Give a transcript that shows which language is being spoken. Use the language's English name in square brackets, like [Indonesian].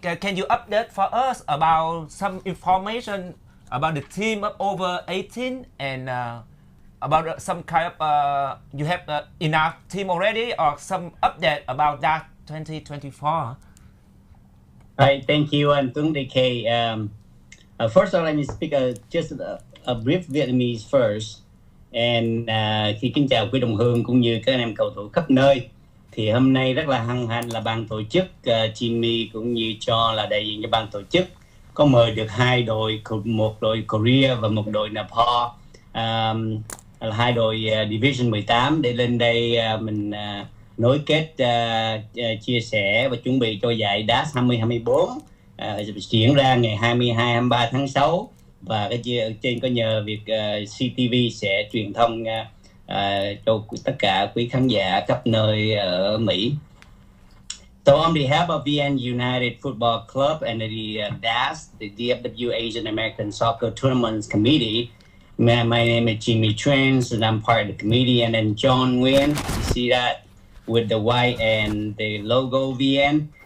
[English] Can you update for us about some information about the team of over 18 and about some kind of you have enough team already or some update about that 2024? Hi, thank you, and Tuấn DK. First of all, let me speak just a brief Vietnamese first. [Vietnamese] And khi kính chào quý đồng hương cũng như các anh em cầu thủ khắp nơi. Thì hôm nay rất là hân hạnh là ban tổ chức Jimmy cũng như cho là đại diện cho ban tổ chức có mời được hai đội, một đội Korea và một đội Nepal, là hai đội Division 18 để lên đây mình nối kết chia sẻ và chuẩn bị cho giải Daast 2024 diễn ra ngày 22-23 tháng 6. Và trên có nhờ việc CTV sẽ truyền thông cho tất cả quý khán giả khắp nơi ở Mỹ. [English] So on behalf of VN United Football Club and the Daast, the DFW Asian American Soccer Tournaments Committee, my name is Jimmy Trans and I'm part of the committee. And then John Nguyen, you see that with the white and the logo VN.